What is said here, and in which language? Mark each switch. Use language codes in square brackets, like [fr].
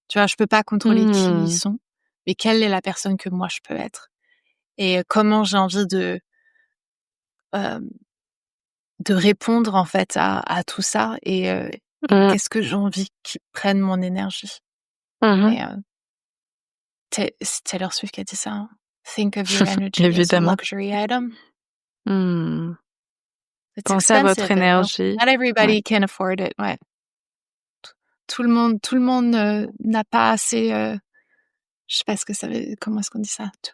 [fr] Tu vois, je peux pas contrôler qui ils sont, mais quelle est la personne que moi je peux être et comment j'ai envie de répondre en fait à tout ça et qu'est-ce que j'ai envie qu'ils prennent mon énergie. Et c'est Taylor Swift qui a dit ça. Hein. [en] Think of your energy as a luxury item. [fr] Pensez à votre énergie. [en] Not everybody can afford it. Ouais. [fr] Tout le monde n'a pas assez. Je sais pas ce que ça veut. Comment est-ce qu'on dit ça?